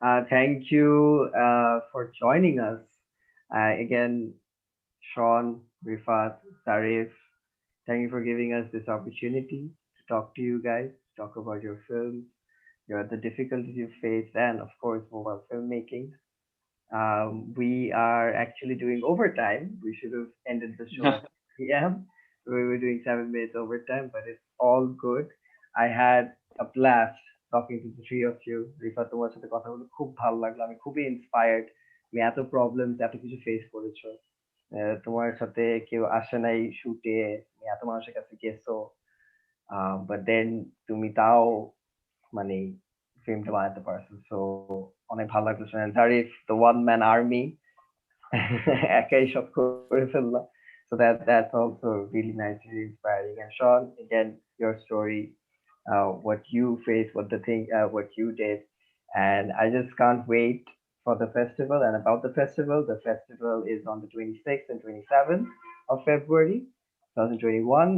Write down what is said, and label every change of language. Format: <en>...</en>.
<en>Thank you for joining us. Again, Sean, Rifat, Zarif, thank you for giving us this opportunity to talk to you guys, talk about your films, the difficulties you faced, and of course, mobile filmmaking. We are actually doing overtime. We should have ended the show at 6 p.m. We were doing 7 minutes overtime, but it's all good. I had a blast talking to the three of you.</en> <bn>Rifa তোমার সাথে কথা বলে খুব ভালো লাগলো, আমি খুবই inspired. তুমি এত প্রবলেমস এত কিছু ফেস করেছো, তোমার সাথে কেউ আসে নাই শুটে, তুমি এত মানুষের কাছে গেছো,</bn> <en>but then</en> <bn>তুমি তাও মানে ফিল্মটা বানাতে পারছো। সো অনেক ভালো লাগলো শুনে। Zarif</bn> <en>the one man army,</en> <bn>একাই সব করে ফেললাম।</bn> <en>So that's also really nice, really inspiring. And Sean, again, your story, what you faced, what you did, and I just can't wait for the festival. And about the festival is on the 26th and 27th of February, 2021.</en>